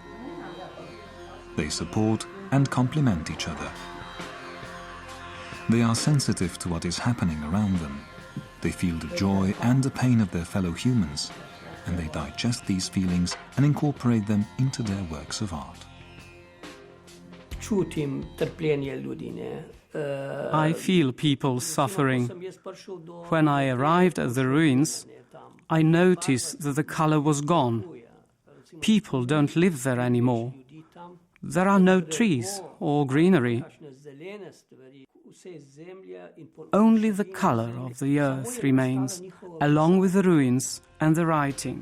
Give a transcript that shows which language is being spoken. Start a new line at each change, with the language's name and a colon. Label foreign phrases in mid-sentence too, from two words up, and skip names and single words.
English: They support and complement each other. They are sensitive to what is happening around them. They feel the joy and the pain of their fellow humans, and they digest these feelings and incorporate them into their works of art.
Slovenian: Čutim trpljenje ljudi, ne.
English: I feel people suffering. When I arrived at the ruins, I noticed that the color was gone. People don't live there anymore. There are no trees or greenery. Only the color of the earth remains, along with the ruins and the writing.